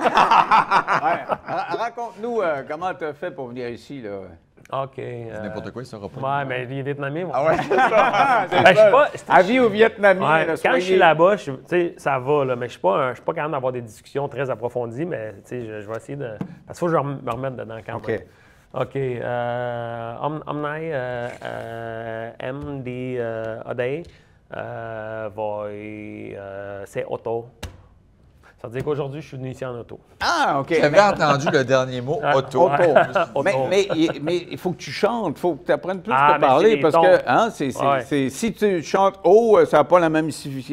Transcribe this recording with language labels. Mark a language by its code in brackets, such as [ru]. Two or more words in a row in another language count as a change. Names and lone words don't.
[fr] Raconte-nous comment tu as fait pour venir ici. Là. OK. C'est n'importe quoi, il saura pas. Ouais, mais les Vietnamiens vont. Ah ouais, c'est ça. Ben, je suis pas- Avis aux Vietnamiens. Ouais, là, quand je suis soyez- là-bas, tu sais, ça va, là, mais je suis pas capable d'avoir des discussions très approfondies, mais tu sais, je vais essayer de... Parce qu'il faut que je me remette dedans quand OK. même. [vi] OK. Hôm nay em đi ở đây [fr] c'est auto. Ça veut dire qu'aujourd'hui, je suis venu ici en auto. Ah, OK. J'avais entendu le dernier mot, auto. Auto. Mais il faut que tu chantes, il faut que tu apprennes plus à parler parce que si tu chantes haut, ça n'a pas la même signification.